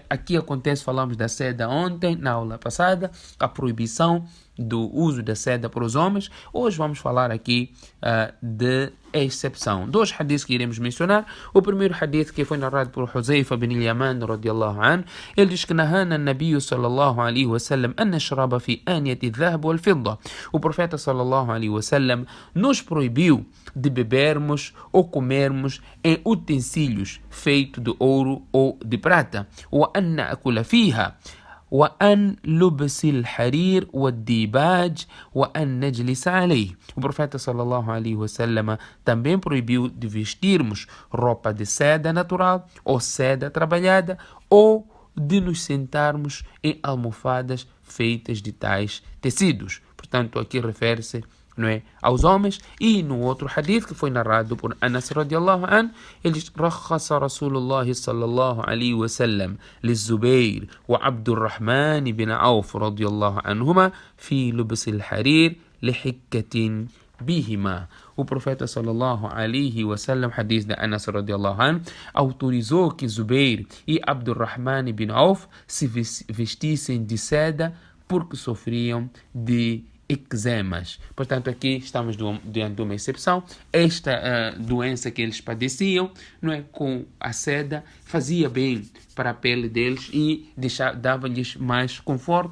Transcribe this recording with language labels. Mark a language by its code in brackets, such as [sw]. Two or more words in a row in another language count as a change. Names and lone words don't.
[pt] Aqui acontece, falamos da seda ontem, na aula passada, a proibição do uso da seda para os homens. Hoje vamos falar aqui de exceção. Dois hadiths que iremos mencionar. O primeiro hadith que foi narrado por Huzaifa bin Yaman, [ar] رضي الله عنه, [pt] ele diz que [ar] نهانا نبي صلى الله عليه وسلم أن نشرب في آنية ذهب والفضة. [pt] O profeta [ar] صلى الله عليه وسلم [pt] nos proibiu de bebermos ou comermos em utensílios feitos de ouro ou de prata. [ar] وأن نأكل فيها وأن لبس الحرير والديباج وأن نجلس عليه. [pt] O profeta [ar] صلى الله عليه وسلم [pt] também proibiu de vestirmos roupa de seda natural ou seda trabalhada ou de nos sentarmos em almofadas feitas de tais tecidos. Portanto, aqui refere-se, não é, aos homens. E no outro hadith que foi narrado por Anas [ar] رضي الله عنه, [pt] ele diz: [ar] "رخص رسول الله صلى الله عليه وسلم للزبير وعبد الرحمن بن عوف رضي الله عنهما في لبس الحرير لحكة بهما." [pt] O profeta [ar] صلى الله عليه وسلم, [pt] hadith de Anas [ar] رضي الله عنه, [pt] autorizou que Zubair e Abdurrahman bin Auf se vestissem de seda porque sofriam de eczemas. Portanto, aqui estamos diante de uma exceção. Esta doença que eles padeciam, não é, com a seda, fazia bem para a pele deles e dava-lhes mais conforto.